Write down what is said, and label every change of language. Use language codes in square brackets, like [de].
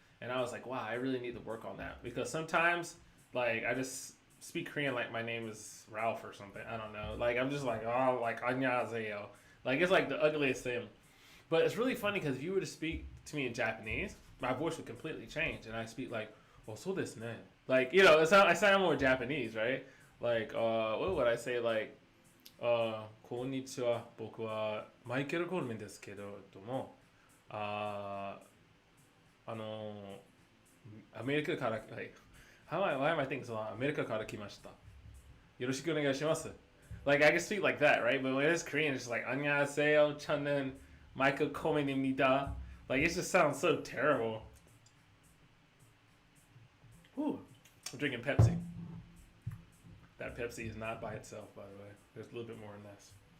[en] And I was like, wow, I really need to work on that, because sometimes, like, I just speak Korean like my name is Ralph or something. I don't know. Like, I'm just like, oh, like, [ko] 안녕하세요. [en] Like, it's like the ugliest thing. But it's really funny because if you were to speak to me in Japanese, my voice would completely change. And I speak like, oh, [ja] so desu ne. [en] Like, you know, I sound more Japanese, right? Like, what would I say? Like, [ja] こんにちは。僕はマイケル・コルメンですけども、アメリカから、 [en] like, why am I thinking so long? [ja] アメリカから来ました。よろしくお願いします。 [en] Like, I can speak like that, right? But when it's Korean, it's just like, [ko] 안녕하세요, 저는 마이클 코멘입니다. [en] Like, it just sounds so terrible. Whew. I'm drinking Pepsi. That Pepsi is not by itself, by the way. There's a little bit more in this.